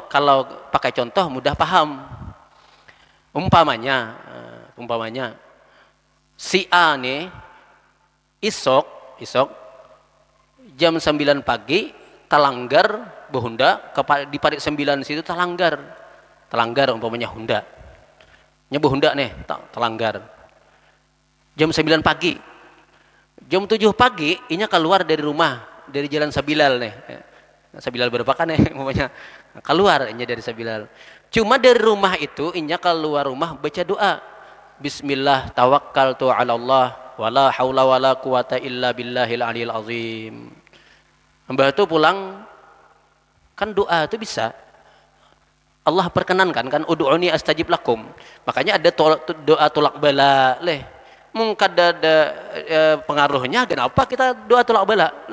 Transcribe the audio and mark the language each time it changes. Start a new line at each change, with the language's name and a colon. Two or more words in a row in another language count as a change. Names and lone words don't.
Banjar: Kalau pakai contoh mudah paham. Umpamanya si A nih isok jam 9 pagi talanggar behunda di parit 9 situ talanggar umpamanya Honda nyebuh Honda nih telanggar jam 9 pagi, jam 7 pagi inya keluar dari rumah, dari jalan Sabilal nih. Sabilal berapa kan nih umpamanya keluar inya dari Sabilal, cuma dari rumah itu inya keluar rumah baca doa,
Arabic: بسم الله توكلت على الله ولا حول ولا قوة إلا بالله العلي العظيم.
Banjar: Mbah itu pulang kan doa itu bisa Allah perkenankan kan,
Arabic: ادعوني أستجب لكم.
Banjar: Makanya ada doa tolak bala Mungkin ada pengaruhnya, kenapa kita doa tolak bala?